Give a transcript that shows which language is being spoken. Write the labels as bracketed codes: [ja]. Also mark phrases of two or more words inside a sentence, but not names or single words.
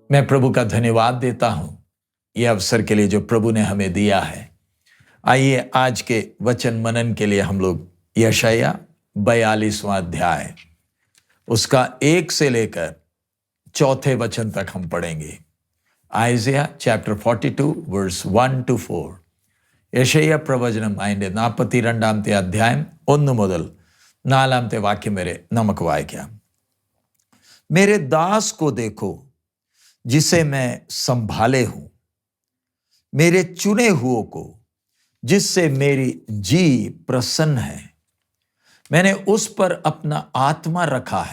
[hi] मैं प्रभु का धन्यवाद देता हूं यह अवसर के लिए जो प्रभु ने हमें दिया है। आइए आज के वचन मनन के लिए हम लोग यशायाह 42वां अध्याय उसका 1 से लेकर 4 वचन तक हम पढ़ेंगे। [en] Isaiah chapter 42 verse 1 to 4. [ml] യശയ്യാ പ്രവചനം അതിൻ്റെ 42 അധ്യായം 1 മുതൽ 4 വാക്യം വരെ നമുക്ക് വായിക്കാം. [hi] मेरे दास को देखो जिसे मैं संभाले हूं, मेरे चुने हुओं को जिससे मेरी जी प्रसन्न है. मैंने उस पर अपना आत्मा रखा है.